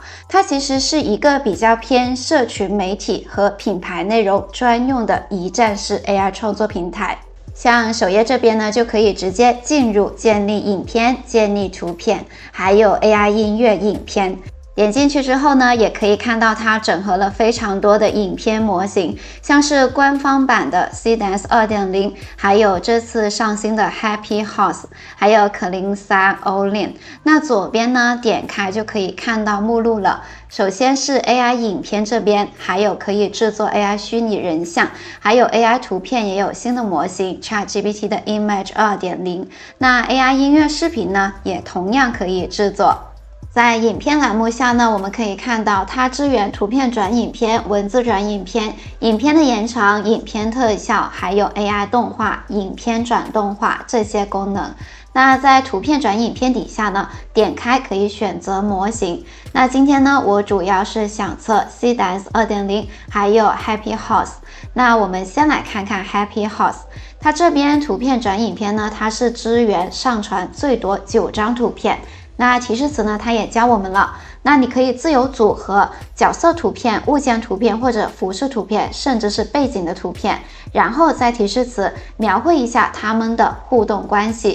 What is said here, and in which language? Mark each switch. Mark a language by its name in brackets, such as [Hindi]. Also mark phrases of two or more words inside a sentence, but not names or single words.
[Chinese] 它其實是一個比較偏社群媒體和品牌內容專用的一站式 AI 創作平台。像首頁這邊呢，就可以直接進入建立影片、建立圖片，還有 AI 音樂影片。點進去之後呢，也可以看到它整合了非常多的影片模型，像是官方版的 Seedance 2.0， 還有這次上新的 Happy Horse， 還有可伶 All-in。那左邊呢，點開就可以看到目錄了。首先是 AI 影片這邊，還有可以制作 AI 虛擬人像，還有 AI 圖片也有新的模型 ChatGPT 的 Image 2.0。那 AI 音樂視頻呢，也同樣可以制作。在影片欄目下呢，我們可以看到它支援圖片轉影片、文字轉影片、影片的延長、影片特效，還有 AI 動畫、影片轉動畫這些功能。那在圖片轉影片底下呢，點開可以選擇模型。那今天呢，我主要是想測 Seedance 2.0， 還有 Happy Horse。那我們先來看看 Happy Horse。它這邊圖片轉影片呢，它是支援上傳最多9張圖片。那提示詞呢，它也教我們了，那你可以自由組合角色圖片、物件圖片或者服飾圖片，甚至是背景的圖片，然後在提示詞描繪一下它們的互動關係。